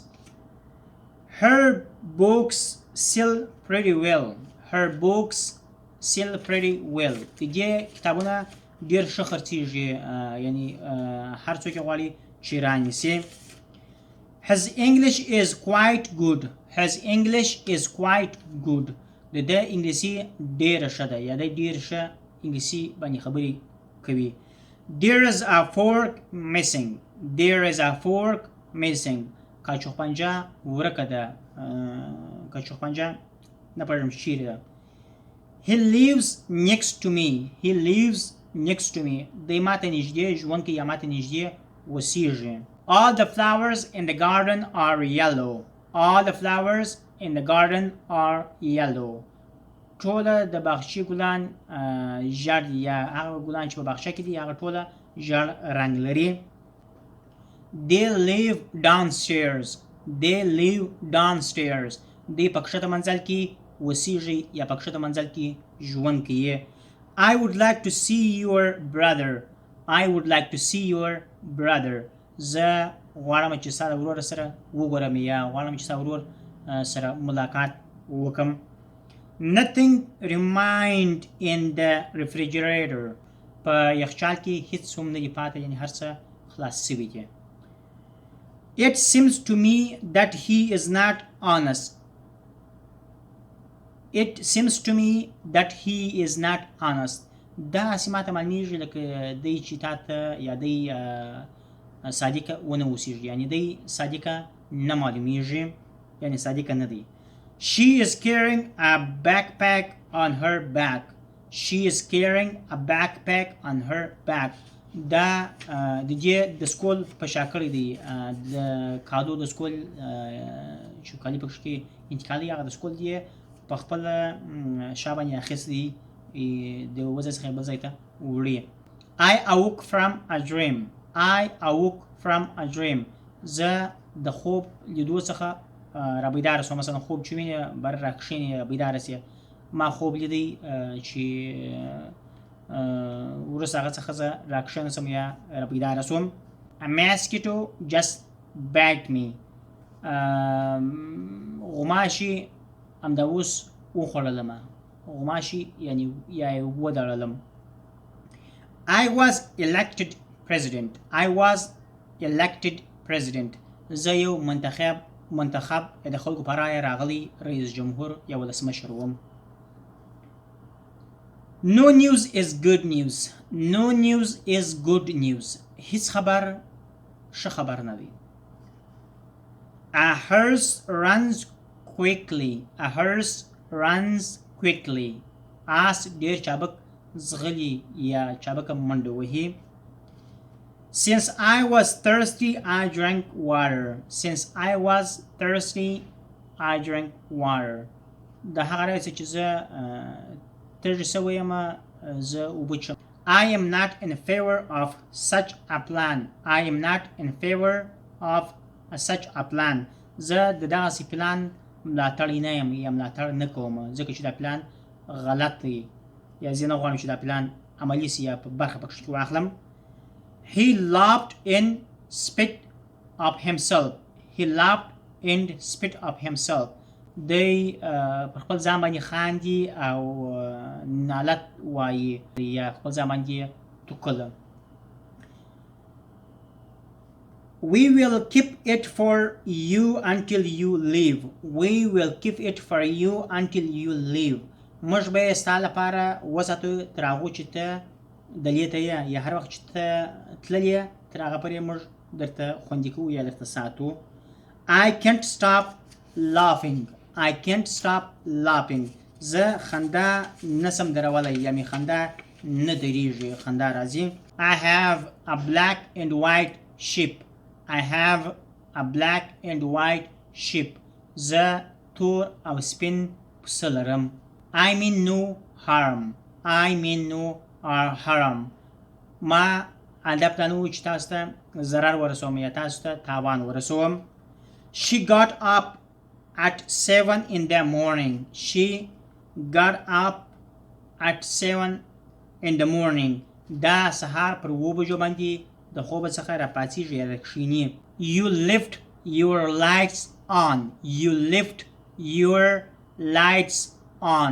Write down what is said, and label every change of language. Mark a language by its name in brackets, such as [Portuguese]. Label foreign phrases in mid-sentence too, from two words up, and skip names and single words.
[English] Her books sell pretty well [Pashto] د دې کتابونه ډیر ښه خرڅېږي یعنی هر څوک یې غواړي چې رانیسي. [English] His English is quite good [Pashto] د ده انګلیسي ډیره ښه ده یا دی ډیر ښه انګلیسي باندې خبرې کوي. [English] There is a fork missing [Pashto] کاچوخپنجه ورکه ده کاچوخپنجه نه پوهېږم چیرې ده. [English] He lives next to me [Pashto] دی ماته نږدې ژوند کوي یا ماته نږدې اوسېږي. [English] All the flowers in the garden are yellow [Pashto] ټوله د باغچې ګلان ژړ دي یا هغه ګلان چې په باغچه کې دي هغه ټوله ژړ رنګ لري. [English] They live downstairs [Pashto] دی په کښته منزل کې اوسېږي یا په کښته منزل کې ژوند کوي. [English] I would like to see your brother [Pashto] زه غواړم چې ستا د ورور سره وګورم یا غواړم چې ستا ورور سره ملاقات وکم. [English] Nothing remained in the refrigerator [Pashto] په یخچال کې هیڅ هم نه دي پاتې یعنی هر څه خلاص شوي دي. [English] It seems to me that he is not honest. It seems to me that he is not honest. [Pashto] دا سماته معلومیږي لکه دی چې تاته یا دی صادقه ونه اوسیږي، یعنی دی صادقه نه معلومیږي، یعنی صادقه نه دی. [English] She is carrying a backpack on her back. She is carrying a backpack on her back. [Pashto] دا د دې د سکول په شاکړې دی، د کالو د سکول چې کالي پکې کې انتقالي هغه د سکول دی په خپل شا باندې اخیستی دی د وځای څخه بل ځای ته وړي. [English] I awoke from a dream. I awoke from a dream. [Pashto] زه د خوب لیدو څخه را بیداره سوم. مثلا خوب چې وینې بر راکښېنې بیداره سې. ما خوب لیدی چې وروسته هغه څخه زه راکښېنه سوم یا را بیداره سوم. [English] A mosquito just bit me. [Pashto] غوماشي همدا اوس وخوړلمه. غوماشي یعنی یا یې ودړلم. [English] I was elected president. I was elected president. [Pashto] زه یو منتخب د خلکو په رایه راغلی رئیس جمهور یا ولسمشر وم. [English] No news is good news. No news is good news. [Pashto] هیڅ خبر ښه خبر نه دی. [English] A horse runs quickly. A horse runs quickly. [Pashto] آس ډیر چابک زغلی یا چابک منډه وهي. [English] Since I was thirsty, I drank water. Since I was thirsty, I drank water. [Pashto] د هغه راځي چې زه تږی شوی یم زه اوبه څښم. [English] I am not in favor of such a plan. I am not in favor of such a plan. [Pashto] زه د دغسې پلان ملاتړی نه یم یا ملاتړ نه کوم، ځکه چې دا پلان غلط دی یا زه نه غواړم چې دا پلان عملي سي یا په برخه پکښې کې واخلم. [English] He laughed in spite of himself. He laughed in spite of himself. [Pashto] دی پر خپل ځان باندې خاندي او نالت وایي یا خپل ځان باندې ټوکله. [English] We will keep it for you until you leave. We will keep it for you until you leave. [Pashto] موږ به یې ستا لپاره وساتو تر هغو چې ته دلې ته یې یا هر وخت چې ته تللی یې تر هغه پورې موږ درته خوندي کوو یا درته ساتو. [English] I can't stop laughing. I can't stop laughing. [Pashto] زه خندا نسم درولی یا می خندا نه دریږي، خندا راځي. [English] I have a black and white sheep. I have a black and white sheep. [Pashto] زه تور او سپین پسه لرم. [English] I mean no harm. I mean no harm. [Pashto] ما هدف دا نه و چې تاسو ته ضرر ورسوم یا تاسو ته تاوان ورسوم. [English] She got up at 7 in the morning. She got up at 7 in the morning. [Pashto] دا سهار پر 7 بجو باندې د خوب څخه را پاڅېږي یا راکښېني. [English] You left your lights on. You left your lights on.